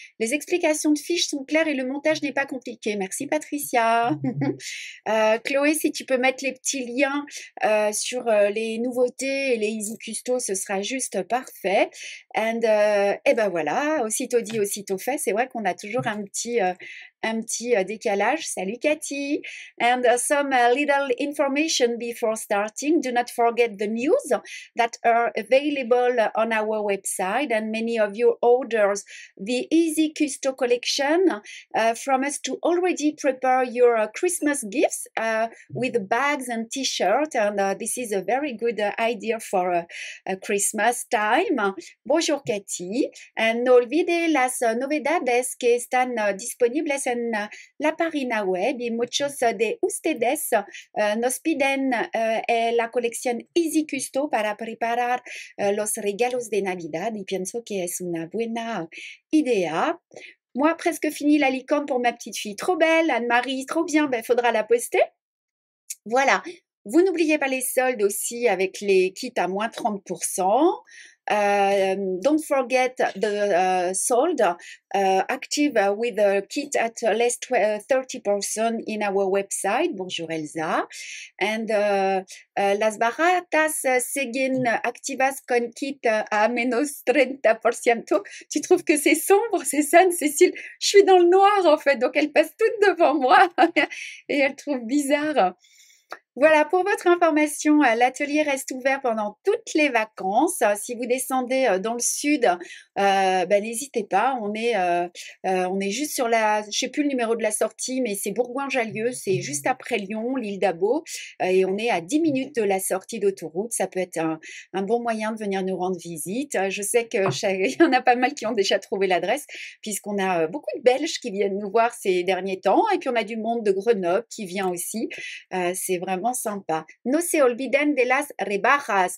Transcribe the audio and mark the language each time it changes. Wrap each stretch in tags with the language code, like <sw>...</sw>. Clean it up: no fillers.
<fr>Les explications de fiches sont claires et le montage n'est pas compliqué. Merci Patricia. Chloé, si tu peux mettre les petits liens sur les nouveautés et les Easy Custo, ce sera juste parfait. Et ben voilà, aussitôt dit, aussitôt fait. C'est vrai qu'on a toujours un petit décalage. Salut Cathy.</fr> <en>And some little information before starting. Do not forget the news that are available on our website, and many of you orders the Easy Custo collection from us to already prepare your Christmas gifts with bags and t-shirts, and this is a very good idea for Christmas time.</en> <fr>Bonjour Cathy.</fr> <es>No olvide las novedades que están disponibles en la página web y muchos de ustedes nos piden la colección Easy Custo para preparar los regalos de Navidad y pienso que es una buena idea.</es> <fr>Moi, presque fini la licorne pour ma petite fille. Trop belle, Anne-Marie, trop bien. Ben, faudra la poster. Voilà. Vous n'oubliez pas les soldes aussi avec les kits à moins 30%.</fr> <en>Don't forget the sold active with a kit at less 30% in our website.</en> <fr>Bonjour Elsa.</fr> <es>And las baratas siguen activas con kit a menos 30%.</es> <fr>Tu trouves que c'est sombre, c'est ça, Cécile? Je suis dans le noir en fait, donc elles passent toutes devant moi et elles trouvent bizarre. Voilà, pour votre information, l'atelier reste ouvert pendant toutes les vacances. Si vous descendez dans le sud, n'hésitez pas. On est juste sur je sais plus le numéro de la sortie, mais c'est Bourgoin-Jallieu, c'est juste après Lyon, l'île d'Abo, et on est à 10 minutes de la sortie d'autoroute. Ça peut être un bon moyen de venir nous rendre visite. Je sais que il y en a pas mal qui ont déjà trouvé l'adresse, puisqu'on a beaucoup de Belges qui viennent nous voir ces derniers temps, et puis on a du monde de Grenoble qui vient aussi. C'est vraiment sympa.</fr> <es>No se olviden de las rebajas.</es>